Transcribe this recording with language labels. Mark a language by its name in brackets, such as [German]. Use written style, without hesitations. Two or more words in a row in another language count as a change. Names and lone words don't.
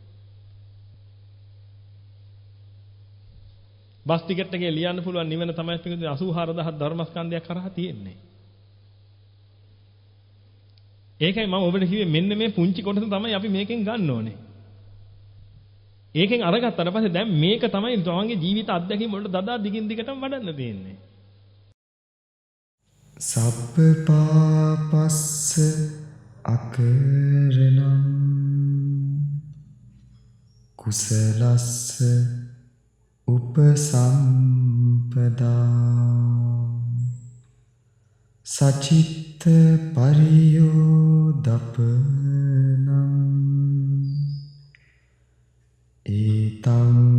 [Sinhala] බස් ටිකට් එකේ ලියන්න පුළුවන් නිවන තමයි 84000 ධර්මස්කන්ධයක් කරා තියෙන්නේ. ඒකයි මම ඔබට කිව්වේ මෙන්න මේ පුංචි කොටස තමයි අපි මේකෙන් ගන්න ඕනේ. ඒකෙන් අරගත්තාට පස්සේ දැන් මේක තමයි තමන්ගේ ජීවිත අත්දැකීම් වලට දදා දිගින් දිගටම වඩන්න තියෙන්නේ. [Pali] සබ්බ පාපස්ස අකරණං කුසලස්ස උපසම්පදා සචිත්ත පරියෝදපනං ඒතං